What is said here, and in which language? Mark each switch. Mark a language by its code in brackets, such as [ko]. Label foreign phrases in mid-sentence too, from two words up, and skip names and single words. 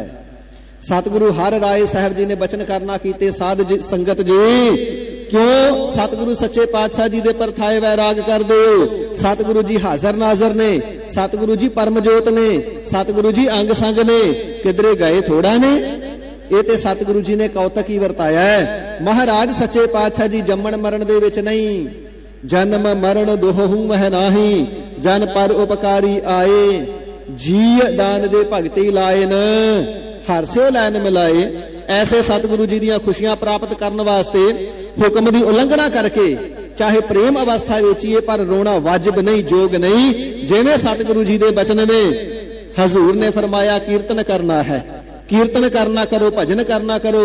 [pa] ਸਤਿਗੁਰੂ ਹਰਿ ਰਾਇ ਸਾਹਿਬ ਜੀ ਨੇ ਬਚਨ ਕਰਨਾ ਕੀਤੇ, ਸਾਧ ਸੰਗਤ ਜੀ ਕਿਉਂ ਸਤਿਗੁਰੂ ਸੱਚੇ ਪਾਤਸ਼ਾਹ ਜੀ ਦੇ ਪਰ ਥਾਏ ਵੈਰਾਗ ਕਰਦੇ ਹੋ? ਸਤਿਗੁਰੂ ਜੀ ਹਾਜ਼ਰ ਨਾਜ਼ਰ ਨੇ, ਸਤਿਗੁਰੂ ਜੀ ਪਰਮਜੋਤ ਨੇ, ਸਤਿਗੁਰੂ ਜੀ ਅੰਗ ਸੰਗ ਨੇ, ਕਿਧਰੇ ਗਏ ਥੋੜ੍ਹਾ ਨੇ। ਇਹ ਤੇ ਸਤਿਗੁਰੂ ਜੀ ਨੇ ਕੌਤਕ ਹੀ ਵਰਤਾਇਆ ਹੈ। ਮਹਾਰਾਜ ਸੱਚੇ ਪਾਤਸ਼ਾਹ ਜੀ ਜੰਮਣ ਮਰਨ ਦੇ ਵਿਚ ਨਹੀਂ, ਜਨਮ ਮਰਣ ਦੁਹੂ ਮਹਿ ਨਾਹੀ, ਜਨ ਪਰ ਉਪਕਾਰੀ ਆਏ, ਜੀ ਦਾਨ ਦੇ ਭਗਤੀ ਲਾਏ ਨ, ਹਰ ਸਿਉ ਲੈਨ ਮਿਲਾਏ। ਐਸੇ ਸਤਿਗੁਰੂ ਜੀ ਦੀਆਂ ਖੁਸ਼ੀਆਂ ਪ੍ਰਾਪਤ ਕਰਨ ਵਾਸਤੇ ਹੁਕਮ ਕੀ ਉਲੰਘਣਾ ਕਰਕੇ ਚਾਹੇ ਪ੍ਰੇਮ ਅਵਸਥਾ ਵੇਚੀਏ ਪਰ ਰੋਣਾ ਵਾਜਬ ਨਹੀਂ, ਜੋਗ ਨਹੀਂ। ਜਿਵੇਂ ਸਤਿਗੁਰੂ ਜੀ ਦੇ ਬਚਨ ਨੇ ਹਜ਼ੂਰ ਨੇ ਫ਼ਰਮਾਇਆ ਕੀਰਤਨ ਕਰਨਾ ਹੈ, ਕੀਰਤਨ ਕਰਨਾ ਕਰੋ, ਭਜਨ ਕਰਨਾ ਕਰੋ।